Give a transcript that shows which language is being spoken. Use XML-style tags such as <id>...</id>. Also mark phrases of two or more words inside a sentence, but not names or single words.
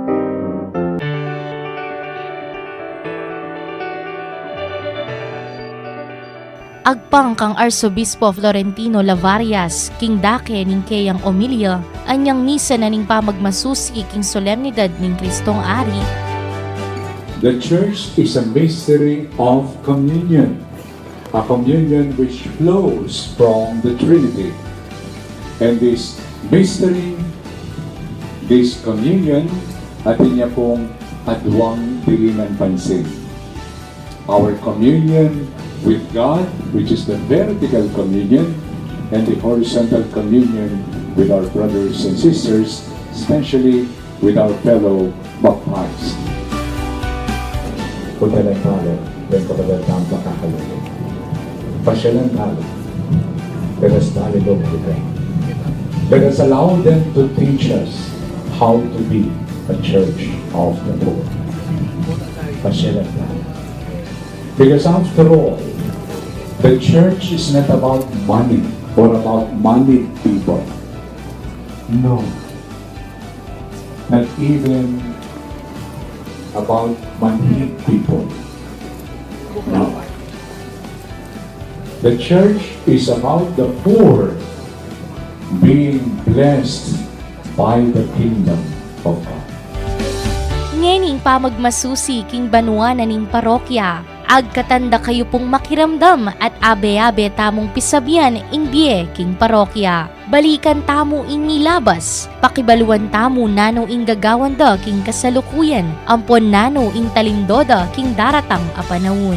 <pam>Agpang kang Arsobispo Florentino Lavarias, king dake ning kayang Omilia, anyang misa na ning pamagmasusi king solemnidad ning Kristong Ari.</pam> <en>The Church is a mystery of communion, a communion which flows from the Trinity. And this mystery, this communion,</en> <pam>atin niya pong adwang dilinan pansin.</pam> <en>Our communion with God, which is the vertical communion, and the horizontal communion with our brothers and sisters, especially with our fellow baptized.</en> <pam>Pagkalang talo, may kapatadang makakalunod. Pasyalan talo,</pam> <en>let us dialogue with them. Let us allow them to teach us how to be a church of the poor. Pasyalan talo. Because after all, the church is not about money or about moneyed people. No. Not even about moneyed people. No. The church is about the poor being blessed by the kingdom of God.</en> <pam>Ngening pamagmasusi king banwa na ning parokya, agkatanda kayo pong makiramdam at abe-abe tamong pisabian ing biye king parokya. Balikan tamo inilabas, pakibaluan tamo nano ing gagawanda king kasalukuyan, ampon nano ing talindoda king daratang apanawon.</pam>